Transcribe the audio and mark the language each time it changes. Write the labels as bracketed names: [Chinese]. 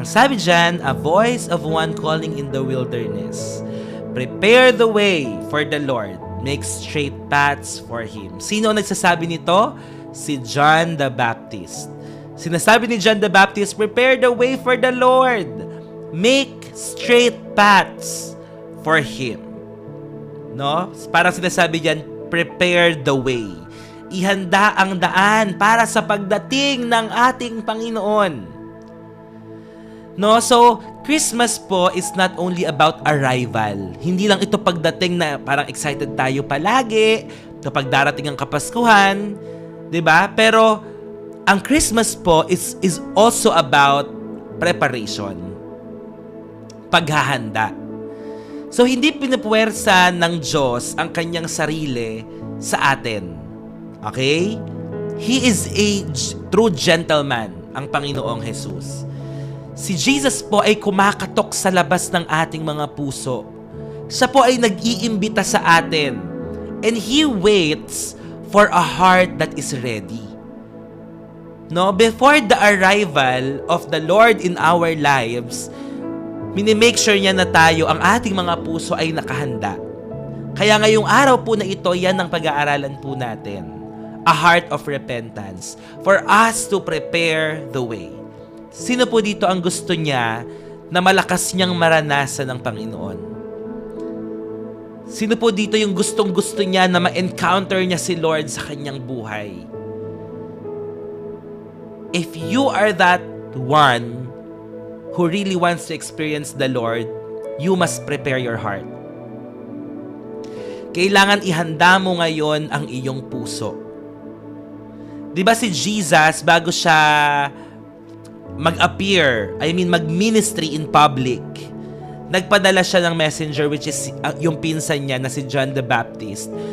[Filipino] Ang sabi dyan, [English] a voice of one calling in the wilderness, prepare the way for the Lord, make straight paths for Him. [Filipino] Sino ang nagsasabi nito? [English] Si John the Baptist. [Filipino] Sinasabi ni [English] John the Baptist, prepare the way for the Lord, make straight paths for Him. No? [Filipino] Parang sinasabi diyan, [English] prepare the way. [Filipino] Ihanda ang daan para sa pagdating ng ating Panginoon. [English] No, so Christmas po is not only about arrival. [Filipino] Hindi lang ito pagdating na parang excited tayo palagi kapag darating ang Kapaskuhan, 'di ba? Pero ang [English] Christmas po is also about preparation. [Filipino] Paghahanda. So hindi pinupuwersa ng Diyos ang kanyang sarili sa atin. Okay? [English] He is a true gentleman, [Filipino] ang Panginoong Jesus. Si Jesus po ay kumakatok sa labas ng ating mga puso. Siya po ay nag-iimbita sa atin. [English] And He waits for a heart that is ready. [Filipino] No, [English] before the arrival of the Lord in our lives, [Filipino] minimake sure niya na tayo, ang ating mga puso ay nakahanda. Kaya ngayong araw po na ito, yan ang pag-aaralan po natin. [English] A heart of repentance. For us to prepare the way. [Filipino] Sino po dito ang gusto niya na malakas niyang maranasan ng Panginoon? Sino po dito yung gustong-gusto niya na ma-encounter niya si Lord sa kanyang buhay? [English] If you are that one who really wants to experience the Lord, you must prepare your heart. [Filipino] Kailangan ihanda mo ngayon ang iyong puso. 'Di ba si Jesus, bago siya mag-appear, mag-ministry in public, nagpadala siya ng messenger, [English] which is [Filipino] yung pinsan niya na si John the Baptist.